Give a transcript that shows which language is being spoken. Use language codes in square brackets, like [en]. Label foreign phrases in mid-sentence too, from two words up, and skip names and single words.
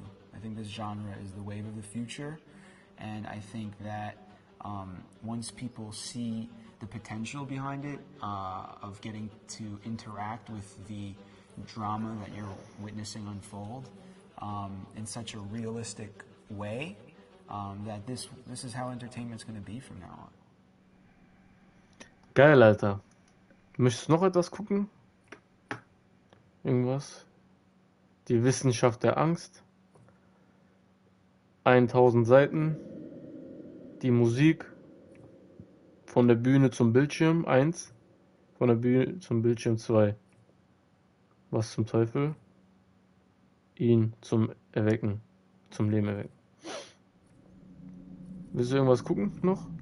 [en] I think this genre is the wave of the future, and I think that once people see the potential behind it, of getting to interact with the drama that you're witnessing unfold in such a realistic way, that this is how entertainment's going to be from now on. [de] Geil, Alter. Möchtest du noch etwas gucken? Irgendwas? Die Wissenschaft der Angst. 1000 Seiten. Die Musik. Von der Bühne zum Bildschirm 1. Von der Bühne zum Bildschirm 2. Was zum Teufel? Ihn zum Erwecken. Zum Leben erwecken. Willst du irgendwas gucken noch?